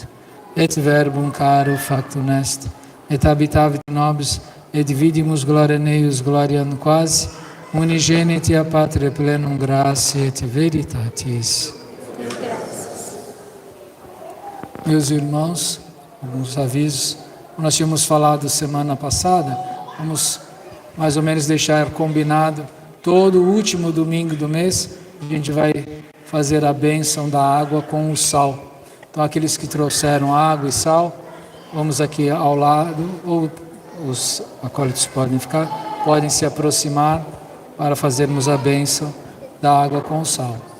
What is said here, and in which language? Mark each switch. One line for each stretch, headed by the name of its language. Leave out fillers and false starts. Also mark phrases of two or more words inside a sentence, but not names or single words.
Latin: Et verbum caro factum est, et habitavit nobis, et vidimus gloriam eius, gloriam quasi, unigeniti a Patre plenum gratiae et veritatis.
Portuguese: Meus irmãos, alguns avisos. Nós tínhamos falado semana passada, vamos mais ou menos deixar combinado todo último domingo do mês, a gente vai fazer a bênção da água com o sal. Então, aqueles que trouxeram água e sal, vamos aqui ao lado, ou os acólitos podem se aproximar para fazermos a bênção da água com sal.